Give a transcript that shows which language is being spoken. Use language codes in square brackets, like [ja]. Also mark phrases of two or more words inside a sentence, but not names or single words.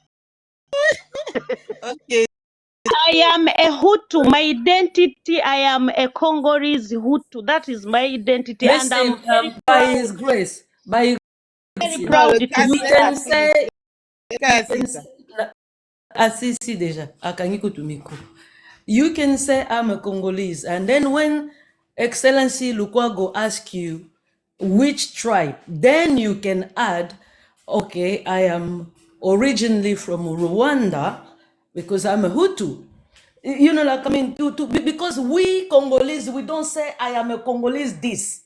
[en] Okay. I am a Hutu. My identity, I am a Congolese Hutu. That is my identity. And I'm Listen, very by proud, His grace, by His very grace, No, proud look to at you be let can her that. finish. say, Let you her can sister. say, Asisi deja, akangiko tumiko. You can say I'm a Congolese, and then when Excellency Lukwago asks you which tribe, then you can add, okay, I am originally from Rwanda because I'm a Hutu. You know, like I mean, because we Congolese, we don't say I am a Congolese this.